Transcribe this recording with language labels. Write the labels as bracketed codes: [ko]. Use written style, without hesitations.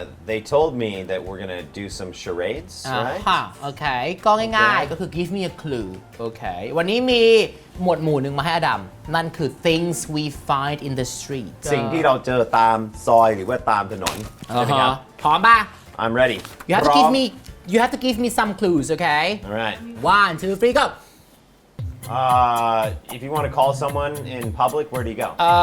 [en] They told me that we're gonna do some charades, right? [th] โอเคก็ง่ายๆก็คือ [en] give me a clue [th] โอเควันนี้มีหมวดหมู่หนึ่งมาให้อดัมนั่นคือ [en] things we find in the street [th] สิ่งที่เราเจอตามซอยหรือว่าตามถนนใช่ไหมครับ พร้อมป่ะ [en] I'm ready. you have to give me some clues okay All right. 1 2 3 go If you want to call someone in public, where do you go?